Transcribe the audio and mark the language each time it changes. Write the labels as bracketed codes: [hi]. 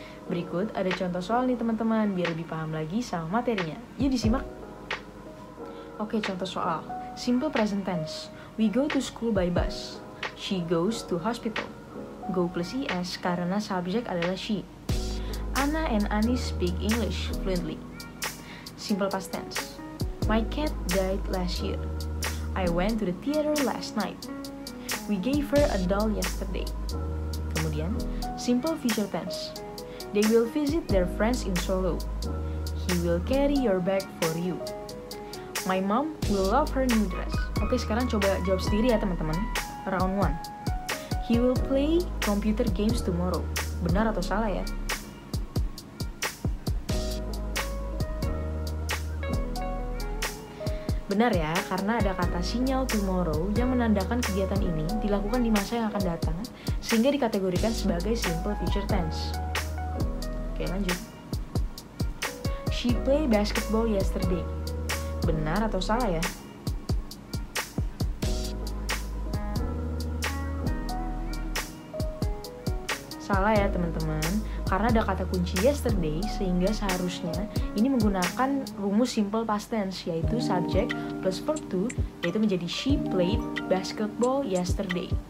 [id] Berikut ada contoh soal nih teman-teman, biar lebih paham lagi sama materinya. Yuk disimak. Oke, contoh soal. [en] Simple present tense. We go to school by bus. She goes to hospital. [id] Go plus es karena subjek adalah she. [en] Anna and Anis speak English fluently. Simple past tense. My cat died last year. I went to the theater last night. We gave her a doll yesterday. [id] Kemudian, [en] simple future tense. They will visit their friends in Solo. He will carry your bag for you. My mom will love her new dress. [id] Oke, sekarang coba jawab sendiri ya teman-teman. [en] Round 1. He will play computer games tomorrow. [id] Benar atau salah ya? Benar ya, karena ada kata sinyal tomorrow yang menandakan kegiatan ini dilakukan di masa yang akan datang, sehingga dikategorikan sebagai simple future tense. Oke, lanjut. [en] She played basketball yesterday. [id] Benar atau salah ya? Salah ya teman-teman, karena ada kata kunci yesterday, sehingga seharusnya ini menggunakan rumus simple past tense, yaitu subject plus verb to, yaitu menjadi [en] she played basketball yesterday.